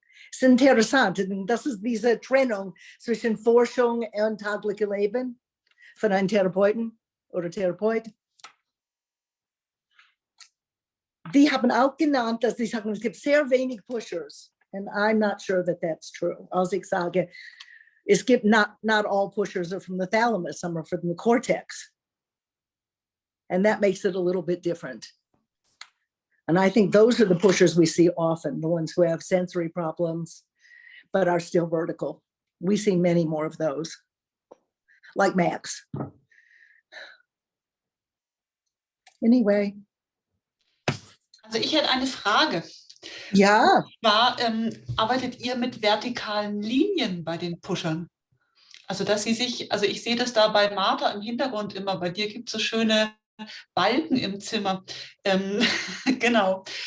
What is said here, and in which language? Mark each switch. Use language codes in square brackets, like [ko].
[de] Es ist interessant, das ist diese Trennung zwischen Forschung und täglichem Leben von einem Therapeuten oder Therapeut. Die haben auch genannt, dass sie sagen, es gibt sehr wenig Pushers. [en] And I'm not sure that that's true. [de] Als ich sage, es gibt [en] not all pushers are from the thalamus, some are from the cortex. And that makes it a little bit different. And I think those are the pushers we see often, the ones who have sensory problems, but are still vertical. We see many more of those, like Max. Anyway. [de] Also ich hätte eine Frage. Ja. Und zwar, arbeitet ihr mit vertikalen Linien bei den Pushern? Also dass sie sich, also ich sehe das da bei Martha im Hintergrund immer, bei dir gibt es so schöne Balken im Zimmer. Genau.